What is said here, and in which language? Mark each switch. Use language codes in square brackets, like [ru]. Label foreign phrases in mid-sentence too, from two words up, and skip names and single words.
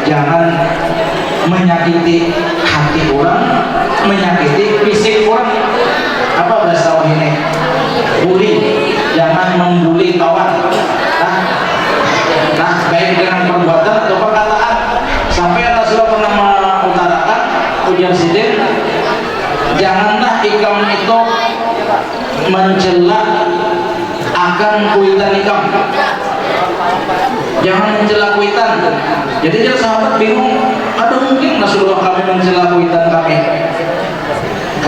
[id] Jangan menyakiti hati orang, menyakiti fisik orang. Apa bahasa ini? Bully. Jangan membuli kawan. Nah, baik dengan perbuatan atau perkataan. [bjn] Sampai Rasulullah pernah mengutarakan ujar sidin, janganlah ikam itu mencela akan kuitan ikam. [id] Jangan mencela kuitan. Jadi dia sahabat bingung, ada mungkin Rasulullah kami mencela kuitan kami?